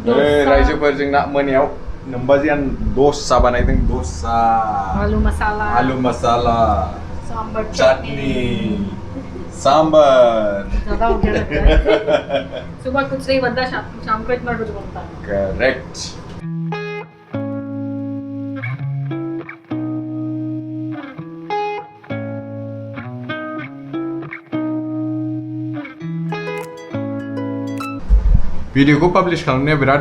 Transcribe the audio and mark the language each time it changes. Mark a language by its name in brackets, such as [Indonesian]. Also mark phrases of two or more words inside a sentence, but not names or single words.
[Bodo] रायजोफोर जोंना मोनायाव नोमबाजियान दोसा बानायदों दोसा [Hindi] आलू मसाला सांबर चटनी सांबर ज़्यादा हो गया लगता है सुबह कुछ नहीं बनता शाम को इतना कुछ बनता है [Bodo] करेक्ट भिडिअ खौ पाब्लिश खालामनाया बिराद